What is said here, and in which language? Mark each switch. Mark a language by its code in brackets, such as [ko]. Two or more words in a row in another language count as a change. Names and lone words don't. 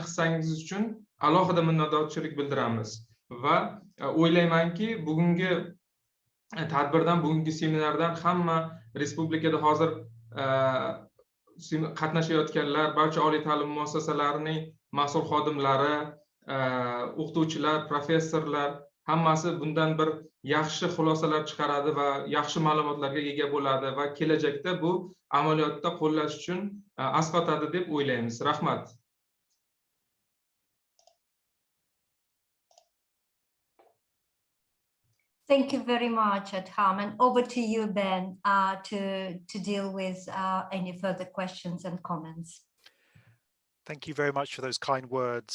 [uz] hissangiz uchun alohida minnatdorchilik bildiramiz va o'ylaymanki bugungi tadbirdan, bugungi seminardan hamma respublikada hozir qatnashayotganlar, barcha oliy ta'lim muassasalarining mas'ul xodimlari, o'qituvchilar, professorlar hammasi bundan bir yaxshi xulosalar chiqaradi va yaxshi ma'lumotlarga ega bo'ladi va kelajakda bu amaliyotda qo'llash uchun asqotadi deb o'ylaymiz. Rahmat. [en] Thank you very much, Adham. And over to you, Ben, to deal with any further questions and comments. Thank you very much for those kind words.